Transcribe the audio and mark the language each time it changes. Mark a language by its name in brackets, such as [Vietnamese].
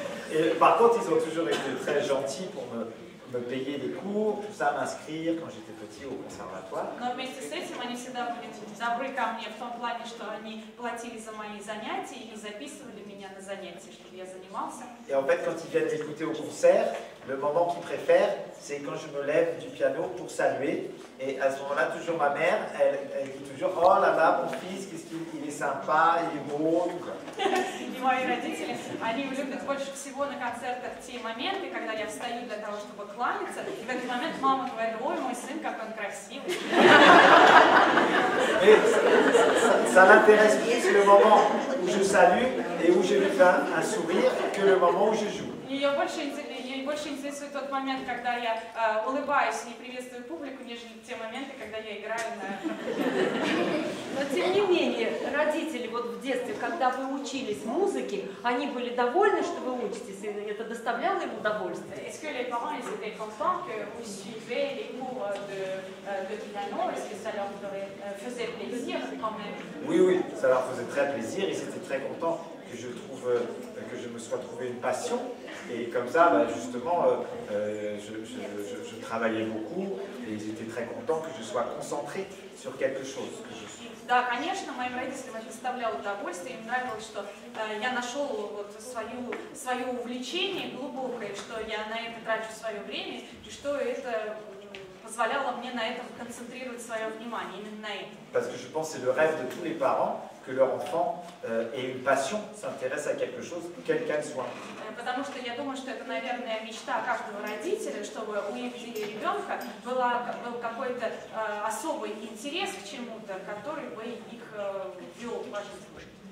[French] Et par contre, ils ont toujours été très gentils pour me payer des cours, tout ça, m'inscrire quand j'étais petit au conservatoire. [Russian] Но вместе с этим они всегда были добры ко мне в том плане, что они платили за мои занятия и записывали меня на занятия, чтобы я занимался. [French] Et en fait, quand ils viennent m'écouter au concert, le moment qu'ils préfèrent, c'est quand je me lève du piano pour saluer. Et à ce moment-là, toujours ma mère, elle dit toujours « Oh là là, mon fils, qu'est-ce qu'il est sympa, il est beau ». [Russian] И мои родители, они любят больше всего на концертах те моменты, когда я встаю для того, чтобы кланяться, и в этот момент мама говорит: «Ой, мой сын, как он красивый». [French] Et ça l'intéresse plus le moment où je salue et où je lui fais un sourire que le moment où je joue. [Russian] Ее больше интересует тот момент, когда я улыбаюсь и приветствую публику, нежели те моменты, когда я играю на фортепиано. Но тем не менее, родители вот в детстве, когда вы учились музыке, они были довольны, что вы учитесь, и это доставляло им удовольствие? [French] Est-ce que les parents ils étaient contents que vous suivez les cours de piano? Est-ce que ça leur faisait plaisir quand même? Oui, oui, ça leur faisait très plaisir. Ils étaient très contents que je me sois trouvé une passion. Et comme ça, bah, justement, je travaillais beaucoup et ils étaient très contents que je sois concentré sur quelque chose. [Russian] Да, конечно, моим родителям это доставляло удовольствие, им нравилось, что я нашел вот свое увлечение глубокое, что я на это трачу свое время, и что это позволяло мне на этом концентрировать свое внимание, именно на этом. [French] Parce que je pense que c'est le rêve de tous les parents que leur enfant ait une passion, s'intéresse à quelque chose, quelle qu'elle soit. [Russian] Потому что я думаю, что это, наверное, мечта каждого родителя, чтобы у их ребенка был какой-то особый интерес к чему-то, который бы их вел в жизнь.